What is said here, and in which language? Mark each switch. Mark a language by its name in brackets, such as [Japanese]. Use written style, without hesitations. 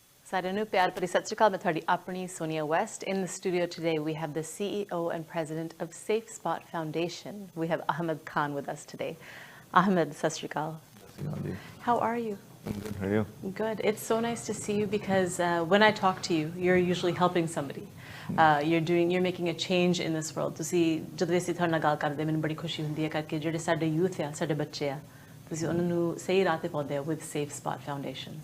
[Punjabi] ਸਾਰਿਆਂ ਨੂੰ ਪਿਆਰ ਭਰੀ ਸਤਿ ਸ਼੍ਰੀ ਅਕਾਲ। ਮੈਂ ਤੁਹਾਡੀ ਆਪਣੀ Sonia West. [English] In the studio today we have the CEO and President of Safe Spot Foundation. We have Ahmed Khan with us today. Ahmed, sat shri akal. How are you? I'm good. How are you? Good. It's so nice to see you because when I talk to you, you're usually helping somebody. You're making a change in this world. [Punjabi] ਤੁਸੀਂ ਜਦੋਂ ਅਸੀਂ ਤੁਹਾਡੇ ਨਾਲ ਗੱਲ ਕਰਦੇ ਮੈਨੂੰ ਬੜੀ ਖੁਸ਼ੀ ਹੁੰਦੀ ਹੈ ਕਰਕੇ ਜਿਹੜੇ ਸਾਡੇ youth ਆ ਸਾਡੇ ਬੱਚੇ ਆ ਤੁਸੀਂ ਉਹਨਾਂ ਨੂੰ ਸਹੀ ਰਾਹ ਤੇ ਪਾਉਂਦੇ ਹੋ with Safe Spot Foundation.